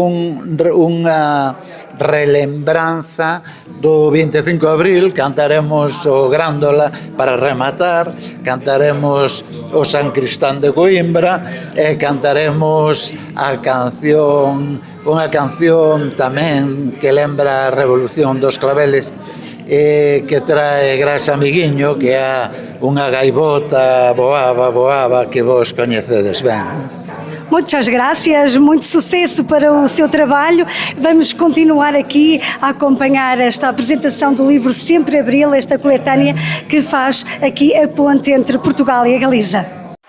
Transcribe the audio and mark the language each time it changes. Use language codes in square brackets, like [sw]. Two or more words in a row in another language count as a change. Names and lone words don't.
[gl] unha relembranza do 25 de abril, cantaremos o Grándola para rematar, cantaremos o San Cristán de Coimbra e cantaremos a canción, unha canción tamén que lembra a Revolución dos Claveles, que trae Gras Amiguiño, que é unha gaivota boaba que vos coñecedes ben. [pt] Muitas graças, muito sucesso para o seu trabalho. Vamos continuar aqui a acompanhar esta apresentação do livro Sempre Abril, esta coletânea que faz aqui a ponte entre Portugal e a Galiza.